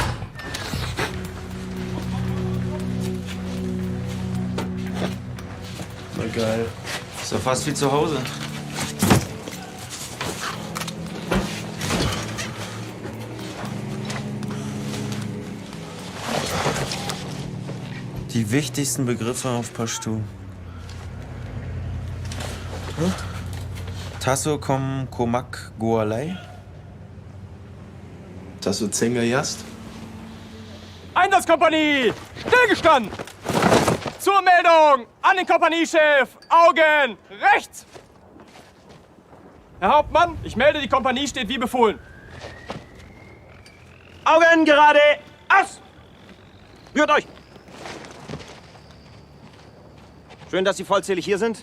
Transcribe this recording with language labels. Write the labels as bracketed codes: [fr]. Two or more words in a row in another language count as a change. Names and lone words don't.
[de] Voll geil. Ist doch fast wie zu Hause. Die wichtigsten Begriffe auf Pashtu. [ps] تاسو کوم کومک غواړئ. تاسو څنګه یاست. [de] Einsatzkompanie! Stillgestanden! Zur Meldung! An den Kompaniechef! Augen! Rechts! Herr Hauptmann, ich melde, die Kompanie steht wie befohlen. Augen gerade! Aus! Rührt euch! Schön, dass Sie vollzählig hier sind.